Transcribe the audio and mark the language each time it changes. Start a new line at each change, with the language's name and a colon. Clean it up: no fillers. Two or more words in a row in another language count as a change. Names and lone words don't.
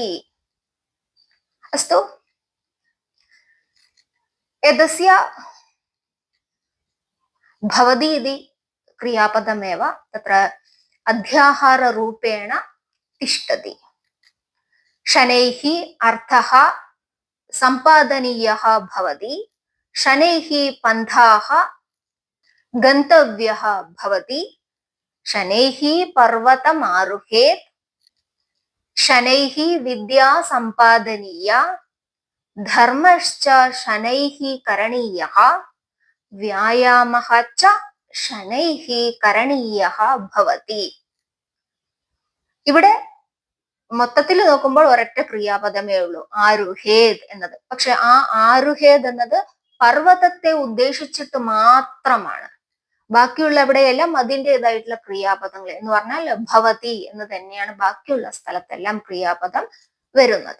Sanskrit: അസ്തു. എതസ്യ ഭവതി ഇതി ക്രിയാപദമേവ തത്ര അധ്യാഹാരരൂപേണ തിഷ്ഠതി. ശനൈഃ അർത്ഥഃ सम्पादनीयः भवति. शनैः पन्थाः गन्तव्यः भवति. शनैः पर्वतमारुहेत्. शनैः विद्या सम्पादनीया. धर्मश्च शनैः करणीयः. व्यायामः च शनैः करणीयः भवति.
Malayalam: ഇവിടെ മൊത്തത്തിൽ നോക്കുമ്പോൾ ഒരൊറ്റ ക്രിയാപദമേ ഉള്ളൂ, ആരുഹേത് എന്നത്. പക്ഷെ ആ ആരുഹേത് എന്നത് പർവ്വതത്തെ ഉദ്ദേശിച്ചിട്ട് മാത്രമാണ്. ബാക്കിയുള്ള എവിടെയെല്ലാം അതിൻ്റെതായിട്ടുള്ള ക്രിയാപദങ്ങൾ എന്ന് പറഞ്ഞാൽ ഭവതി എന്ന് തന്നെയാണ് ബാക്കിയുള്ള സ്ഥലത്തെല്ലാം ക്രിയാപദം വരുന്നത്.